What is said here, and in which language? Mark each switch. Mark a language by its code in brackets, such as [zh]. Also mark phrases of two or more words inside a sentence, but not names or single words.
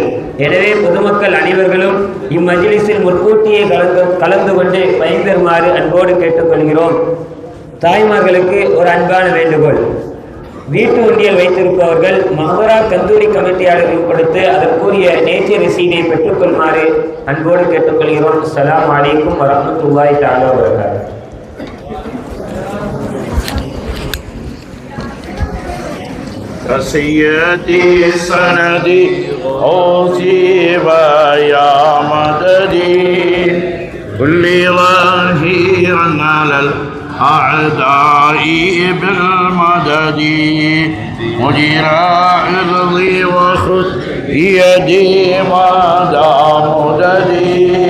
[ta] எனவே பொதுமக்கள் அனைவர்களும் இம்மஜ்லிஸில் முற்கூட்டியே கலந்து கொண்டு பயன்பெறுமாறு அன்போடு கேட்டுக்கொள்கிறோம். தாய்மார்களுக்கு ஒரு அன்பான வேண்டுகோள். வீட்டு உண்டியல் வைத்திருப்பவர்கள் மஹ்ரா கந்தூரி கமிட்டியாளர்கள் கொடுத்து அதற்குரிய நேச்சர் ரசீதை பெற்றுக்கொள்ளுமாறு அன்போடு கேட்டுக்கொள்கிறோம். [ar] السلام عليكم ورحمة الله تعالى وبركاته. سيدي سندي أوصي ويا مددي كل ظهير على الأعداء بالمدد مدير عرضي وخذ بيدي مدى مددي